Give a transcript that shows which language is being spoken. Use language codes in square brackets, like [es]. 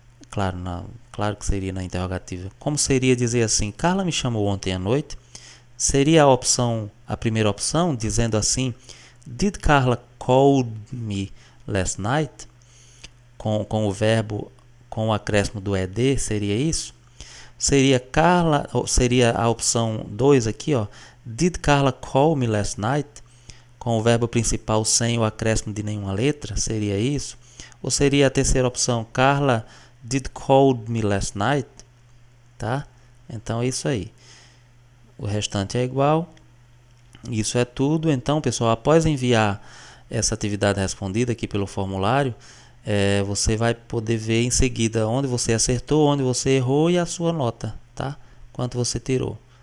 [pt] Claro que seria na interrogativa. Como seria dizer assim, Carla me chamou ontem à noite? Seria a primeira opção, dizendo assim, [en] Did Carla call me last night? [pt] Com o verbo, com o acréscimo do ed, seria isso? Seria a opção 2 aqui, ó. [en] Did Carla call me last night? [pt] Com o verbo principal sem o acréscimo de nenhuma letra, seria isso? Ou seria a terceira opção, [en] Carla did call me last night? [pt] Tá? Então é isso aí. O restante é igual. Isso é tudo. Então, pessoal, após enviar essa atividade respondida aqui pelo formulário, você vai poder ver em seguida onde você acertou, onde você errou e a sua nota, tá? Quanto você tirou.